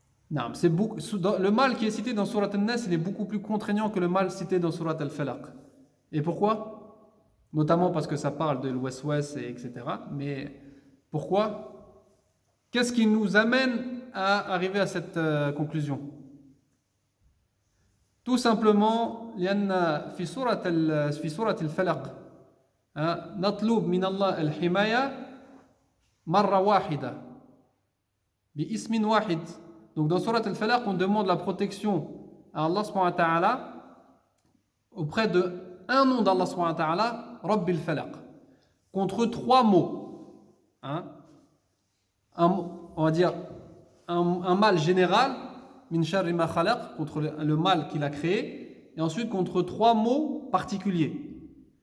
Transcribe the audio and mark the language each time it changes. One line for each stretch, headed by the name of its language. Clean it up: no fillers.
French: Le mal qui est cité dans Surat An-Nas, il est beaucoup plus contraignant que le mal cité dans Surat Al-Falaq. Et pourquoi? Notamment parce que ça parle de l'waswas, etc. Mais pourquoi? Qu'est-ce qui nous amène à arriver à cette conclusion? Tout simplement,
Arabic: لأن في سورة الفلق نطلب من الله الحماية مرة واحدة باسم واحد.
French: Donc dans Surat Al-Falaq, on demande la protection à Allah subhanahu wa ta'ala auprès de un nom d'Allah subhanahu wa ta'ala, Rabbil Falaq, contre trois mots. On va dire un mal général,
Arabic: min sharri ma khalaq,
French: contre le mal qu'il a créé, et ensuite contre trois mots particuliers.